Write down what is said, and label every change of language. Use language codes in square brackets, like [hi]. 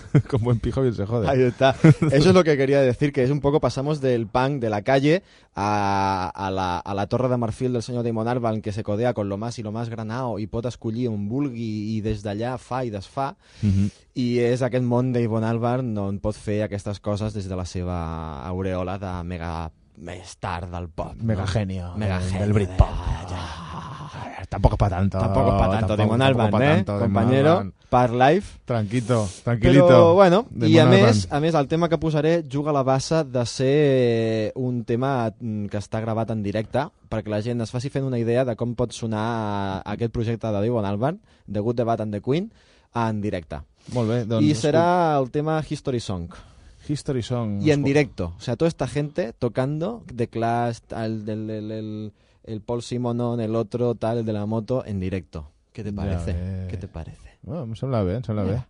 [es] con buen pijo bien se jode. Ahí está. Eso es lo que quería decir, que es un poco pasamos del punk de la calle a la torre de marfil del senyor Damon Albarn, que se codea con lo más y lo más granao y [ca] pot escollir un vulgui y des d'allà fa i desfa. I és aquest món de Damon Albarn on pot fer aquestes coses des de la seva aureola de mega star del pop. [es] Mega genio. Mega genio. Del Britpop. Ja. tampoco es para tanto. Tampoco es para tanto, Damon Albarn, compañero, Park Life. Tranquito, tranquilito. [ca] Però, bueno, i a més, el tema que posaré juga a la base de ser un tema que està gravat en directe, perquè la gent es faci fent una idea de com pot sonar aquest projecte de Damon Albarn, The Good, The Bad and The Queen, en directe. Molt bé, doncs, i serà el tema History Song. History Song. [es] Y en directo. O sea, toda esta gente tocando, The Clash, el Paul Simonon, el otro, tal, el de la moto, en directo. ¿Qué te parece? ¿Qué te parece? Bueno, me habla bien, se habla bien.